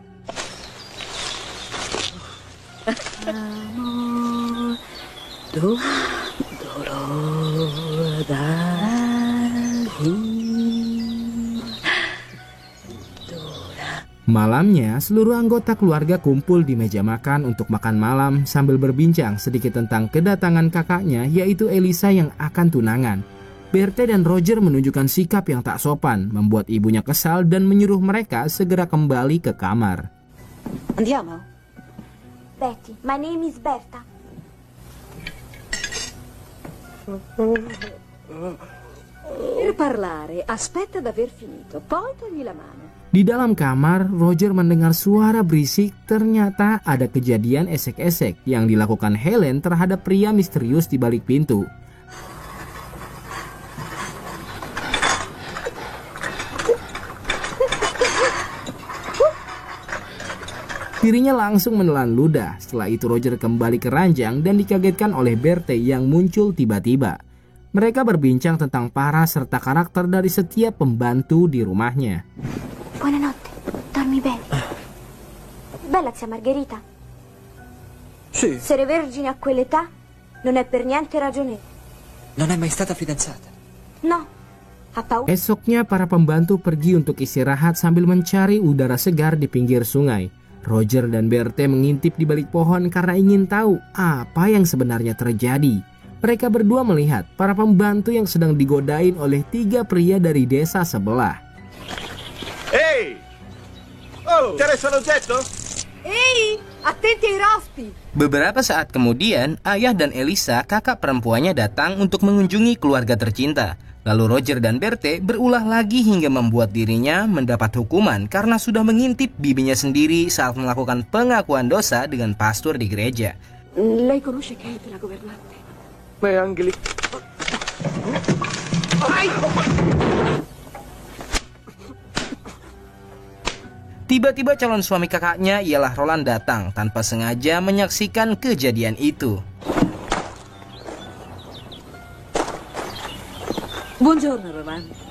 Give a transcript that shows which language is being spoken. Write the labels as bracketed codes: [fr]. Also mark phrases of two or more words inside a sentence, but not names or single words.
[id] Malamnya, seluruh anggota keluarga kumpul di meja makan untuk makan malam sambil berbincang sedikit tentang kedatangan kakaknya yaitu Elisa yang akan tunangan. Berthe dan Roger menunjukkan sikap yang tak sopan, membuat ibunya kesal dan menyuruh mereka segera kembali ke kamar. [it] Andiamo. [en] Betty, my name is Berta. [it] Per parlare, aspetta d'aver finito, poi togli la mano. [id] Di dalam kamar, Roger mendengar suara berisik. Ternyata ada kejadian esek-esek yang dilakukan Helen terhadap pria misterius di balik pintu. Dirinya langsung menelan ludah. Setelah itu Roger kembali ke ranjang dan dikagetkan oleh Berthe yang muncul tiba-tiba. Mereka berbincang tentang para serta karakter dari setiap pembantu di rumahnya. [it] Buonanotte, dormi bene. Bella zia Margherita. Sì, Essere vergine a quell'età non è per niente ragionevole. non è mai stata fidanzata. No, ha paura. [id] Esoknya para pembantu pergi untuk istirahat sambil mencari udara segar di pinggir sungai. Roger dan Berthe mengintip di balik pohon karena ingin tahu apa yang sebenarnya terjadi. Mereka berdua melihat para pembantu yang sedang digodain oleh 3 pria dari desa sebelah. [it] Ehi! Oh, interessa l'oggetto? Ehi, attenti ai rospi. [id] Beberapa saat kemudian, ayah dan Elisa, kakak perempuannya datang untuk mengunjungi keluarga tercinta. Lalu Roger dan Berthe berulah lagi hingga membuat dirinya mendapat hukuman karena sudah mengintip bibinya sendiri saat melakukan pengakuan dosa dengan pastor di gereja. [it] Lei conosce Kate, la governante? Ma è Angeli. [id] Tiba-tiba calon suami kakaknya ialah Roland datang tanpa sengaja menyaksikan kejadian itu. [it] Buongiorno, Roland.